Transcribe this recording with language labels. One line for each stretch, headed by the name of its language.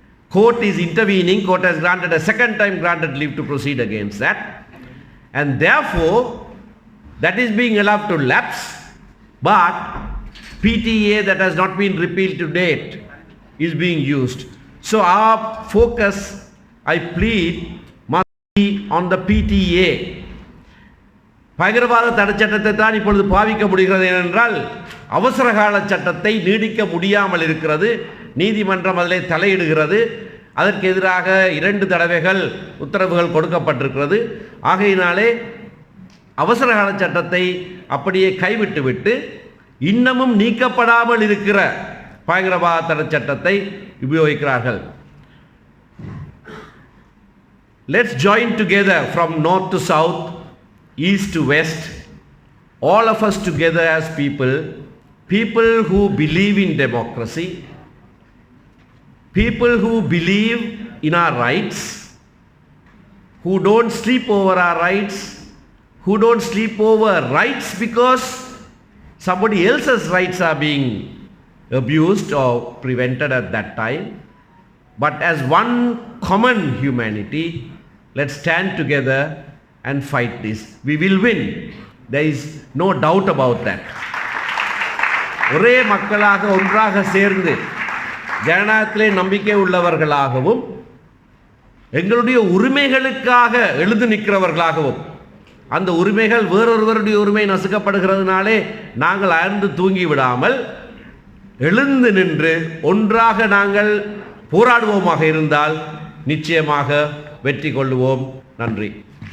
English: Court is intervening. Court has a second time granted leave to proceed against that, and therefore that is being allowed to lapse. But PTA that has not been repealed to date is being used. So our focus, I plead, must be on the PTA.
Tamil: பயங்கரவாத தடை சட்டத்தை தான் இப்பொழுது பாவிக்க முடிகிறது ஏனென்றால் அவசரகால சட்டத்தை நீடிக்க முடியாமல் இருக்கிறது. நீதிமன்றம் அதில் தலையிடுகிறது. அதற்கு எதிராக 2 தடவைகள் உத்தரவுகள் கொடுக்கப்பட்டிருக்கிறது. ஆகையினாலே அவசரகால சட்டத்தை அப்படியே கைவிட்டுவிட்டு இன்னமும் நீக்கப்படாமல் இருக்கிற பயங்கரவாத தடை சட்டத்தை உபயோகிக்கிறார்கள்.
English: Let's join together from north to south, east to west, all of us together as people who believe in democracy, people who believe in our rights, who don't sleep over our rights, who don't sleep over rights because somebody else's rights are being abused or prevented at that time. But as one common humanity, let's stand together and fight this. We will win. There is no doubt about that.
Tamil: ஒரே மக்களாக ஒன்றாக சேர்ந்து ஜனநாயகத்திலே நம்பிக்கை உள்ளவர்களாகவும் எங்களுடைய உரிமைகளுக்காக எழுந்து நிற்கிறவர்களாகவும், அந்த உரிமைகள் வேறொருவருடைய உரிமை நசுக்கப்படுகிறதுனாலே நாங்கள் அயர்ந்து தூங்கி விடாமல் எழுந்து நின்று ஒன்றாக நாங்கள் போராடுவோமாக இருந்தால் நிச்சயமாக வெற்றி கொள்ளுவோம். நன்றி.